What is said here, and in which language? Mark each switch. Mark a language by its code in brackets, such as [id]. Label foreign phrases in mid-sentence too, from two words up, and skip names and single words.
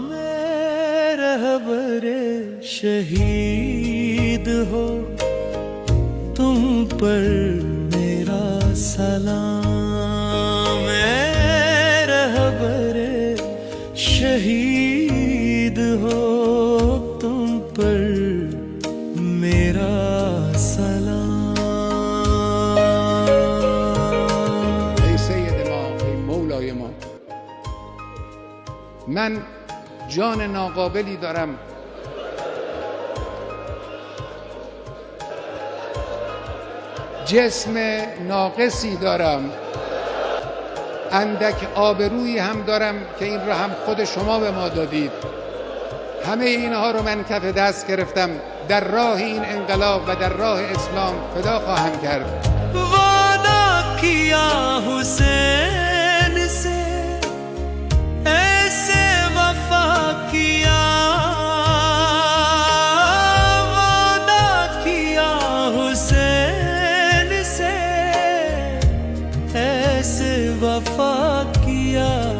[hi] रहबरे शहीद हो तुम पर मेरा सलाम। रहबरे शहीद हो तुम पर मेरा सलाम। [fa] ای سید ما، ای مولای ما، من جان ناقابلی دارم، جسم ناقصی دارم، اندک آبرویی هم دارم که این را هم خود شما به ما دادید. همه اینها رو من کف دست گرفتم، در راه این انقلاب و در راه اسلام فدا خواهم کرد. [hi] वादा किया हुसैन से ऐसे वफा किया, वादा किया हुसैन से ऐसे वफा किया।